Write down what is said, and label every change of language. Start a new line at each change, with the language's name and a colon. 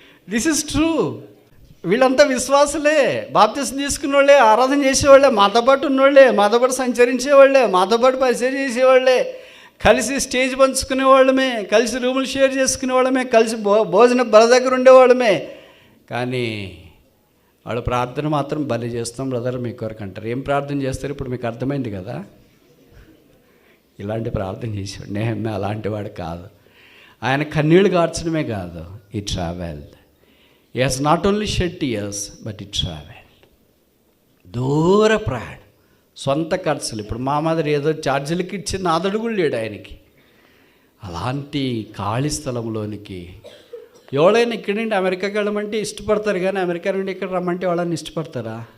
English: This is true.
Telugu: వీళ్ళంతా విశ్వాసులే, బాప్తిసం తీసుకున్న వాళ్ళే, ఆరాధన చేసేవాళ్ళే, మాతో పాటు ఉన్నవాళ్ళే, మాతో పాటు సంచరించేవాళ్ళే, మాతో పాటు పరిచయం చేసేవాళ్ళే, కలిసి స్టేజ్ పంచుకునే వాళ్ళమే, కలిసి రూములు షేర్ చేసుకునే వాళ్ళమే, కలిసి భోజన బల దగ్గర ఉండేవాళ్ళమే. కానీ వాళ్ళు ప్రార్థన మాత్రం బలి చేస్తాం బ్రదర్ మీ కొరకు అంటారు. ఏం ప్రార్థన చేస్తారు? ఇప్పుడు మీకు అర్థమైంది కదా. ఇలాంటి ప్రార్థన చేసేవాడు నెహెమ్యా. అలాంటి వాడు కాదు. ఆయన కన్నీళ్ళు గార్చడమే కాదు, ఈ travel.
English: He has not only shed tears, but he traveled.
Telugu: దూర ప్రయాణం, సొంత ఖర్చులు. ఇప్పుడు మా మాదిరి ఏదో ఛార్జీలకి ఇచ్చి నాదడుగులు లేడు ఆయనకి. అలాంటి ఖాళీ స్థలంలోనికి ఎవరైనా ఇక్కడి నుండి అమెరికాకి వెళ్ళమంటే ఇష్టపడతారు, కానీ అమెరికా నుండి ఇక్కడ రమ్మంటే వాళ్ళని ఇష్టపడతారా?